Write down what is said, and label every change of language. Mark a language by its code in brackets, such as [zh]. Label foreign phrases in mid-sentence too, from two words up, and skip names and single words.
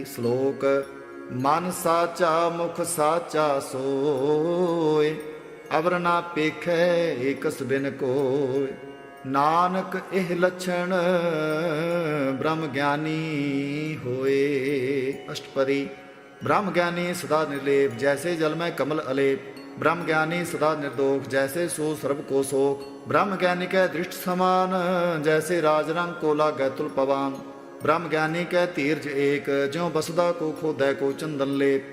[pa] ਸ਼ਲੋਕ ਮਨ ਸਾਚਾ ਮੁਖ ਸਾਚਾ ਸੋਏ, ਅਵਰ ਨਾ ਪੇਖੈ ਏਕਸ ਬਿਨ ਕੋਇ। ਨਾਨਕ ਇਹ ਲੱਛਣ ਬ੍ਰਹਮ ਗਿਆਨੀ ਹੋਏ। ਅਸ਼ਟਪਦੀ। ਬ੍ਰਹਮ ਗਿਆਨੀ ਸਦਾ ਨਿਰਲੇਪ ਜੈਸੇ ਜਲ ਮੇਂ ਕਮਲ ਅਲੇਪ, ਬ੍ਰਹਮ ਗਿਆਨੀ ਸਦਾ ਨਿਰਦੋਖ ਜੈਸੇ ਸੋ ਸਰਬ ਕੋ ਸੋਖ। ਬ੍ਰਹਮ ਗਿਆਨੀ ਕੈ ਦ੍ਰਿਸਟਿ ਸਮਾਨ ਜੈਸੇ ਰਾਜਰੰਗ ਕੋ ਲਾਗੈ ਤੁਲਿ ਪਵਾਨ। ਬ੍ਰਹਮ ਗਿਆਨੀ ਕੈ ਧੀਰਜੁ ਏਕ ਜਿਉ ਬਸੁਧਾ ਕੋਊ ਖੋਦੈ ਕੋਊ ਚੰਦਨ ਲੇਪ।